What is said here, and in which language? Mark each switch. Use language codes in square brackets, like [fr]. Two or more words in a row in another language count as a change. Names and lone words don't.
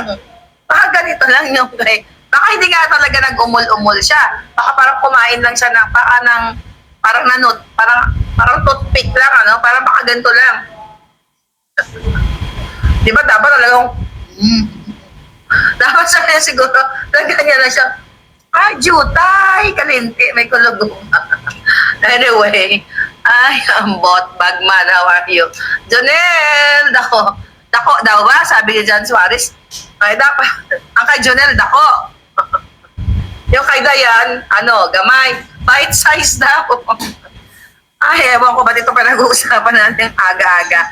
[tl] Baka ganito lang yung kay Baka hindi nga talaga nag-umol-umol siya. Baka parang kumain lang siya ng parang nanot, parang toothpick lang, ano? Parang baka ganito lang. Di ba dapat talagang dapat sa kanya siguro ganyan na siya. Ay, [ceb] jutay, kalinti, may kulugong. Anyway, ay, ambot, bagman, [en] how are you? [tl] Jonel, [ceb] dako daw ba? [tl] Sabi ni John Suarez. Ay, dapat, ang kay Jonel, dako. Yung kay Dayan, gamay, [en] bite size [tl] daw. Ay, ewan ko ba't ito pinag-uusapan natin aga-aga.